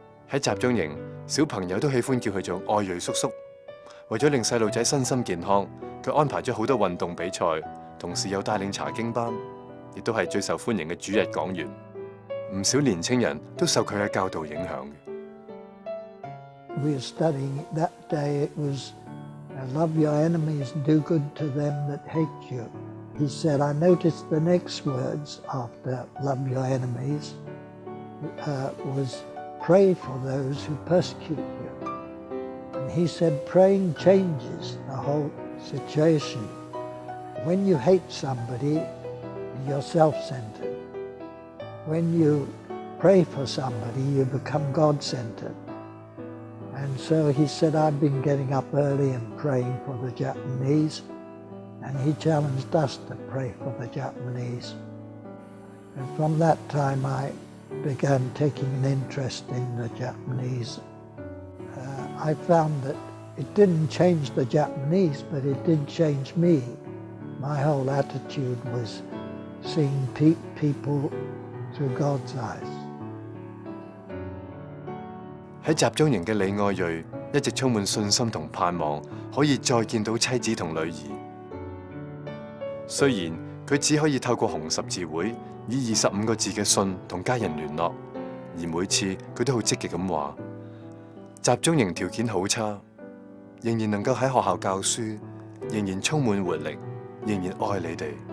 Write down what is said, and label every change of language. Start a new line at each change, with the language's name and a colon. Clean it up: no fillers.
Cantonese: 喺集中營，小朋友都喜歡叫佢做愛瑞叔叔。為咗令細路仔身心健康，佢安排咗好多運動比賽，同時又帶領查經班，亦都係最受歡迎嘅主日講員。唔少年青人都受佢嘅教導影響嘅。
English: We were studying that day. It was love your enemies and do good to them that hate you. He said, I noticed the next words after love your enemies was pray for those who persecute you. And he said praying changes the whole situation. When you hate somebody, you're self-centered. When you pray for somebody, you become God-centered. And so he said, I've been getting up early and praying for the Japanese, and he challenged us to pray for the Japanese. And from that time, I began taking an interest in the Japanese. I found that it didn't change the Japanese, but it did change me. My whole attitude was seeing people through God's eyes.
Cantonese: 喺集中營嘅李愛瑞一直充滿信心同盼望，可以再見到妻子同女兒。雖然佢只可以透過紅十字會以25個字嘅信同家人聯絡，而每次佢都好積極咁話：集中營條件好差，仍然能夠喺學校教書，仍然充滿活力，仍然愛你哋。